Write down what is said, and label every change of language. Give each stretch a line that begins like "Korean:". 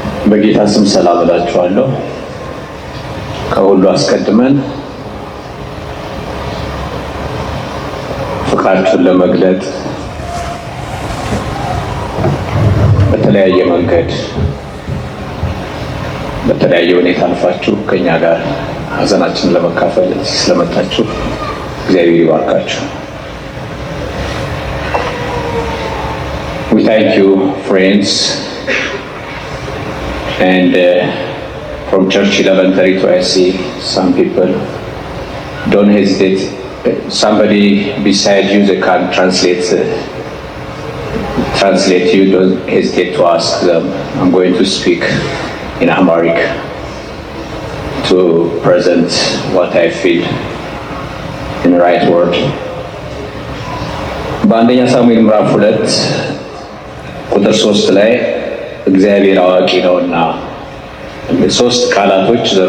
Amharic: በጌታ ስም ሰላም እላችኋለሁ። ከሁሉ አስቀድመን ፍቅራችሁን ለመግለጥ በተለያየ መንገድ በተለያየ ሁኔታ አልፋችሁ ከኛ ጋር ሀዘናችንን ለመካፈል ስለመጣችሁ እግዚአብሔር ይባርካችሁ።
English: We thank you, friends, and from Church 1132 I see some people. Don't hesitate. Somebody beside you that can translate you. Don't hesitate to ask them. I'm going to speak in Amharic to present what I feel in the right word.
Amharic: በአንደኛ ሳሙኤል ምዕራፍ 2 ቁጥር 3 ላይ እግዚአብሔር አዋቂ ነውና ሶስት ቃላቶች